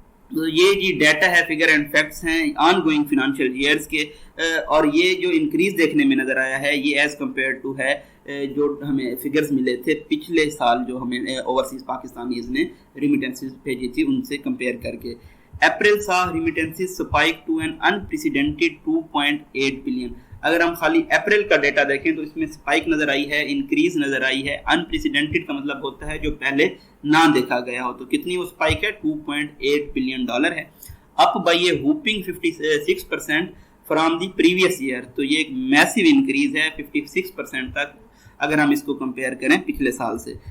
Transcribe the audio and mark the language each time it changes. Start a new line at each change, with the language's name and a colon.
Urdu: تو یہ جی ڈیٹا ہے،
English: figure and facts
Urdu: ہیں
English: ongoing financial years
Urdu: کے، اور یہ جو انکریز دیکھنے میں نظر آیا ہے یہ ایز کمپیئر ٹو ہے جو ہمیں فگرز ملے تھے پچھلے سال جو ہمیں اوورسیز پاکستانیز نے ریمیٹنسز بھیجی تھی ان سے کمپیئر کر کے.
English: April saw remittances spike to an unprecedented 2.8 billion.
Urdu: اگر ہم خالی اپریل کا ڈیٹا دیکھیں تو اس میں سپائک نظر آئی ہے, انکریز نظر آئی ہے. انپریسیڈنٹڈ کا مطلب ہوتا ہے جو پہلے نہ دیکھا گیا ہو. تو کتنی وہ سپائک ہے؟ $2.8 بلین ہے,
English: Up by a whopping 56% from the previous year.
Urdu: تو یہ ایک میسیو انکریز ہے 56% تک اگر ہم اس کو کمپیئر کریں پچھلے سال سے.